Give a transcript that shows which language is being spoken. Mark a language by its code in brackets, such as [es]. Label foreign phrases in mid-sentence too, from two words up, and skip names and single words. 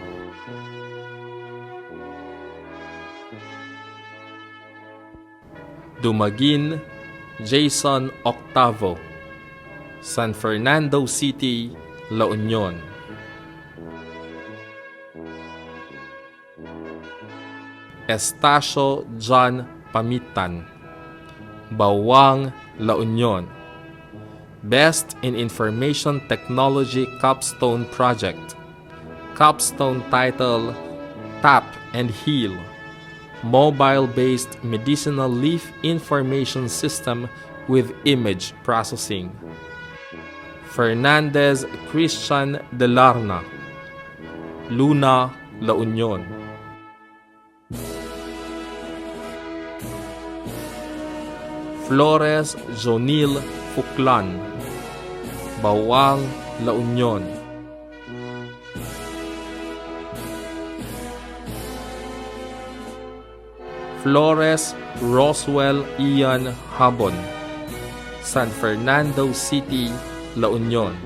[en] Dumaguin Jason Octavo, San Fernando City, La Union. Estacio John Pamitan, Bawang, La Union. Best in Information Technology Capstone Project. Capstone title, Tap and Heal. Mobile-based medicinal leaf information system with image processing. Fernandez Christian de Larna, Luna, La Union. Flores Jonil Fuklan, Bawang, La Union. Flores Roswell Ian Habon, San Fernando City, La Union.